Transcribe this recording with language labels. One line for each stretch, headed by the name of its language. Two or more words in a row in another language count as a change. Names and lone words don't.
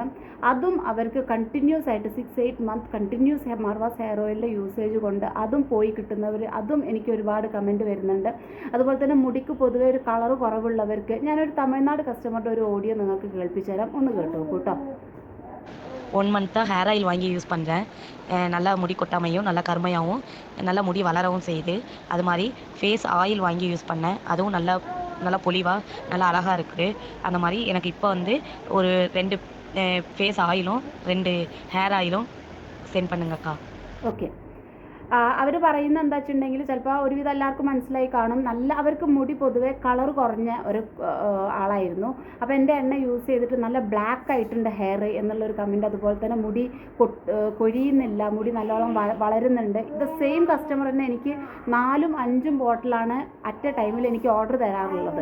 Malayalam: അതും അവർക്ക് കണ്ടിന്യൂസ് ആയിട്ട് 6-8 മന്ത് കണ്ടിന്യൂസ് മാർവാസ് ഹെയർ ഓയിലിൻ്റെ യൂസേജ് കൊണ്ട് അതും പോയി കിട്ടുന്നവർ, അതും എനിക്ക് ഒരുപാട് കമൻറ്റ് വരുന്നുണ്ട്. അതുപോലെ തന്നെ മുടിക്ക് പൊതുവെ ഒരു കളറ് കുറവുള്ളവർക്ക് ഞാനൊരു തമിഴ്നാട് കസ്റ്റമറുടെ ഒരു ഓഡിയോ നിങ്ങൾക്ക് കേൾപ്പിച്ചു തരാം, ഒന്ന് കേട്ടോ കേട്ടോ.
Tamil: 1 மந்த்தாக
English: hair oil
Tamil: வாங்கி யூஸ் பண்ணுறேன். நல்லா முடி கொட்டாமையும் நல்லா கருமையாகவும் நல்லா முடி வளரவும் செய்யுது. அது மாதிரி
English: face oil
Tamil: வாங்கி யூஸ் பண்ணேன், அதுவும் நல்லா பொலிவாக நல்லா அழகாக இருக்குது. அந்த மாதிரி எனக்கு இப்போ வந்து ஒரு 2 ஃபேஸ் ஆயிலும் 2 ஹேர் ஆயிலும் சென்ட் பண்ணுங்கக்கா. ஓகே,
Malayalam: അവർ പറയുന്നത് എന്താ വെച്ചിട്ടുണ്ടെങ്കിൽ ചിലപ്പോൾ ഒരുവിധം എല്ലാവർക്കും മനസ്സിലായി കാണും, നല്ല അവർക്ക് മുടി പൊതുവേ കളർ കുറഞ്ഞ ഒരു ആളായിരുന്നു. അപ്പോൾ എൻ്റെ എണ്ണ യൂസ് ചെയ്തിട്ട് നല്ല ബ്ലാക്ക് ആയിട്ടുണ്ട് ഹെയർ എന്നുള്ളൊരു കമൻറ്റ്. അതുപോലെ തന്നെ മുടി കൊഴിയുന്നില്ല, മുടി നല്ലോണം വളരുന്നുണ്ട്. ഇത് സെയിം കസ്റ്റമർ തന്നെ എനിക്ക് 4ഉം 5ഉം ബോട്ടിലാണ്
English: at a time
Malayalam: എനിക്ക് ഓർഡർ തരാറുള്ളത്.